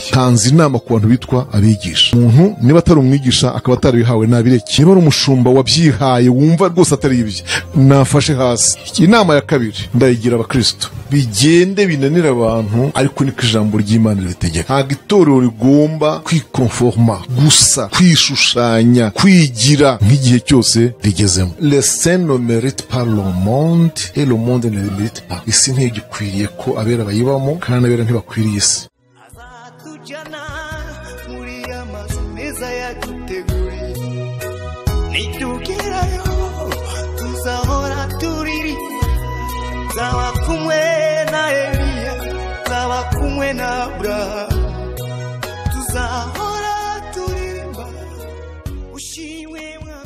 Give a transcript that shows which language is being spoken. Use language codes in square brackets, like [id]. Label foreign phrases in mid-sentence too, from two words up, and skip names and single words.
[rw] Tanze inama ku bantu bitwa abigisha. Umuntu niba atari umwigisha akaba atarihawe nabireke, niba ari umushumba wabyihaye wumva rwose atari ibyo, nafashe hasi. Inama ya kabiri ndayigira abakristo, bigende binanira abantu, ariko niko ijambo ry'Imana ritegeka. Ntabwo itorero rigomba kwikonforma gusa, kwishushanya, kwigira nk'igihe cyose rigezemo. [fr] Les saints ne méritent pas le monde et le monde ne le mérite pas. [rw] Isi ntigikwiriye ko abera bayibamo, kandi abera ntibakwiriye isi. Azatujyana muri amazu meza yaduteguriye, nitugerayo tuzahora turiri, zaba kumwe na Eliya, zaba kumwe na tuzabura tuzahora turirimba ushimwe mwami.